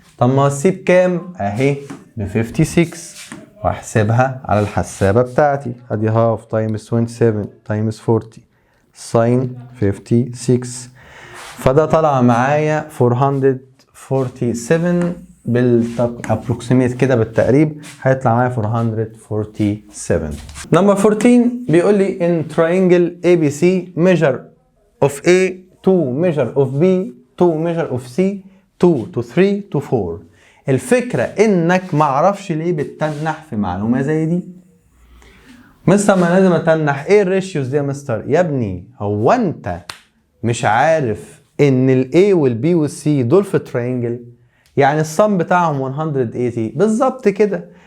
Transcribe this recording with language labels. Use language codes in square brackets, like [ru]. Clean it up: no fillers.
[ar] طب ما السي بكام؟ اهي ب 56، واحسبها على الحسابه بتاعتي. ادي هاف تايمز 27 تايمز 40 ساين 56، فده طلع معايا 447 بالابروكسيميت كده بالتقريب، هيطلع معايا 447. [en] number 14 [ar] بيقول لي [en] in triangle ABC measure of A to measure of B to measure of C 2 to 3 to 4. [ar] الفكرة انك معرفش ليه بتتنح في معلومة زي دي. مستر ما لازم اتنح. ايه الريشيوز دي يا مستر؟ يا ابني هو انت مش عارف ان ال A وال B وال C دول في ترينجل؟ يعني الصم بتاعهم 180 بالظبط كده.